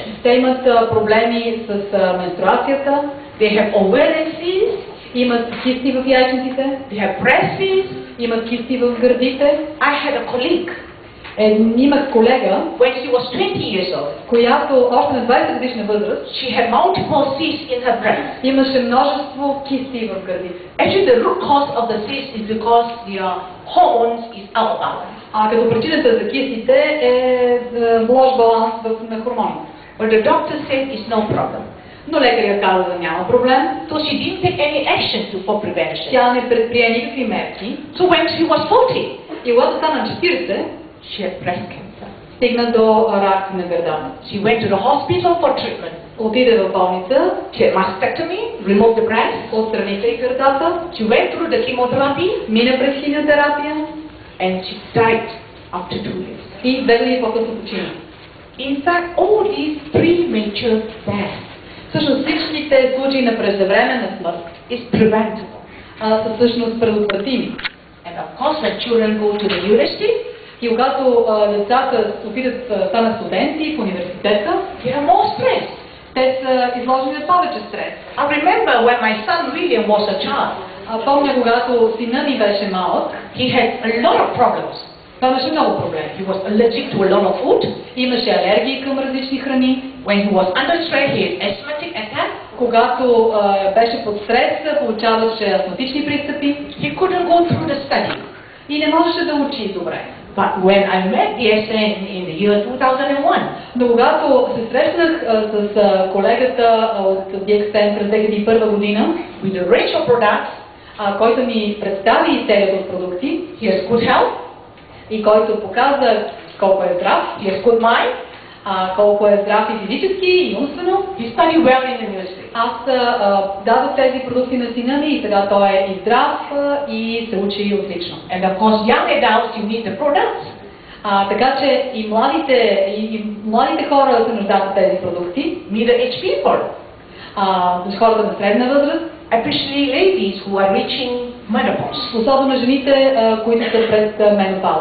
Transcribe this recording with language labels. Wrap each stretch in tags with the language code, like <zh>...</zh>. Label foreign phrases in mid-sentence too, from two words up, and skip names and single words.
<bg>Те имат проблеми с менструацията,</bg> <en>They have ovarian cysts.</en> <bg>имат кисти в яйчниците,</bg> <en>They have breast cysts.</en> <bg>имат кисти в гърдите.</bg> <en>I had a colleague</en> <bg>Имах колега,</bg> <en>when she was 20 years old.</en> <bg>която още на 20 годишна възраст</bg> <en>She had multiple cysts in her breast.</en> <bg>имаше множество кисти в гърдите.</bg> <en>Actually, the root cause of the cyst is because their hormones is out of balance.</en> <bg>Като причината за кистите е лош баланс на хормоните.</bg> <en>But the doctor said it's no problem.</en> <bg>Но лекарят каза да няма проблем.</bg> <en>So she didn't take any action for prevention.</en> <bg>Тя не предприе никакви мерки.</bg> <en>So when she was 40,</en> <bg>И когато стана 40,</bg> <en>she had breast cancer.</en> <bg>стигна до рак на гърдата.</bg> <en>She went to the hospital for treatment.</en> <bg>Отиде в болница,</bg> <en>She had mastectomy, removed the breast.</en> <bg>отстраниха и гърдата,</bg> <en>She went through the chemotherapy</en> <bg>мина през химиотерапия</bg> <en>and she died after 2 years.</en> <bg>и 2 години по-късно почина.</bg> <en>In fact, all these premature deaths</en> <bg>Всъщност всичките случаи на преждевременна смърт</bg> <en>is preventable.</en> <bg>са всъщност предотвратими.</bg> <en>And of course, when children go to the university,</en> <bg>И когато децата станат студенти в университета,</bg> <en>they are more stressed.</en> <bg>те са изложени на повече стрес.</bg> <en>I remember when my son William was a child,</en> <bg>Помня, когато сина ми беше малък,</bg> <en>he had a lot of problems.</en> <bg>той имаше много проблеми.</bg> <en>He was allergic to a lot of food.</en> <bg>Имаше алергии към различни храни.</bg> <en>When he was under stress, he had asthmatic attack.</en> <bg>Когато беше под стрес, получаваше астматични пристъпи</bg> <en>He couldn't go through the study.</en> <bg>и не можеше да учи добре.</bg> <en>But when I met the SN in the year 2001,</en> <bg>Но когато се срещнах с колегата от DXN през 2001 година,</bg> <en>with a range of products,</en> <bg>който ни представи серията от продукти,</bg> <en>he has good health,</en> <bg>и който показа колко е здрав,</bg> <en>he has good mind,</en> <bg>колко е здрав и физически, и умствено.</bg> <en>he studied well in the university.</en> <bg>Аз дадох тези продукти на сина ми и сега той е и здрав и се учи отлично.</bg> <en>And of course, young adults, you need the products.</en> <bg>Така че и младите хора се нуждаят от тези продукти.</bg> <en>Middle-aged people,</en> <bg>хората на средна възраст,</bg> <en>especially ladies who are reaching menopause.</en> <bg>особено жените, които са пред менопауза.</bg>